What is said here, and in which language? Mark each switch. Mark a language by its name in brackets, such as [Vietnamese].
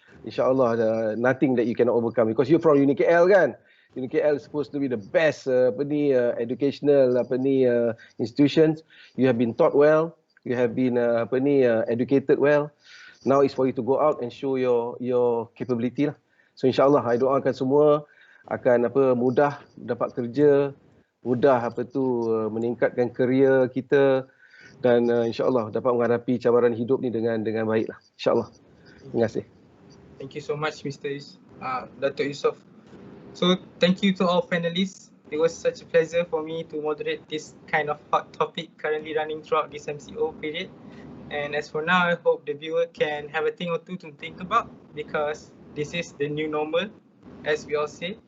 [English] InsyaAllah, nothing that you cannot overcome. Because you're from UniKL kan? UniKL is supposed to be the best educational institutions. You have been taught well, you have been educated well. Now it's for you to go out and show your capability lah. [Malay] So insyaAllah, I doakan semua akan mudah dapat kerja, mudah meningkatkan kerjaya kita, dan insyaAllah dapat menghadapi cabaran hidup ni dengan baik lah. InsyaAllah. Terima kasih. [English] Thank you so much, Mr. Dato' Yusof. So thank you to all panelists. It was such a pleasure for me to moderate this kind of hot topic currently running throughout this MCO period. And as for now, I hope the viewer can have a thing or two to think about, because this is the new normal, as we all say.